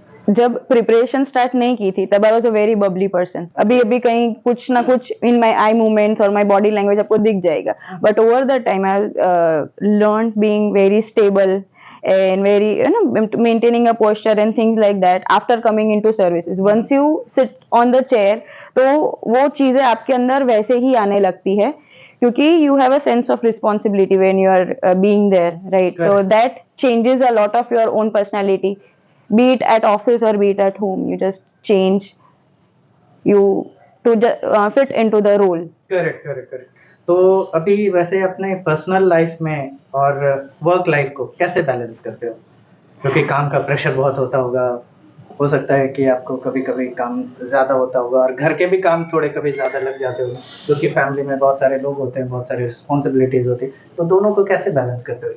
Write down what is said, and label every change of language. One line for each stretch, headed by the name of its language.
Hindi: जब preparation start नहीं की थी तब
English: I was a very bubbly person.
Hindi: अभी अभी कहीं कुछ ना कुछ
English: in my eye movements और my body language
Hindi: आपको दिख जाएगा,
English: But over the time I learn being very stable and very maintaining a posture and things like that after coming into services. Once you sit on the chair,
Hindi: तो वो चीजें आपके अंदर वैसे ही आने लगती है,
English: क्योंकि you have a sense of responsibility when you are being there, right? So that changes a lot of your own personality, be it at office or be it at home. You just change you to fit into the role. Correct, correct, correct.
Hindi: तो अभी वैसे अपने personal life में और work life को कैसे balance करते हो? क्योंकि काम का प्रेशर बहुत होता होगा, हो सकता है कि आपको कभी-कभी काम ज़्यादा होता होगा और घर के भी काम थोड़े कभी ज़्यादा लग जाते होंगे, क्योंकि फैमिली में बहुत सारे लोग होते हैं, बहुत सारी रिस्पॉन्सिबिलिटीज़ होती है, तो दोनों को कैसे बैलेंस करते हो?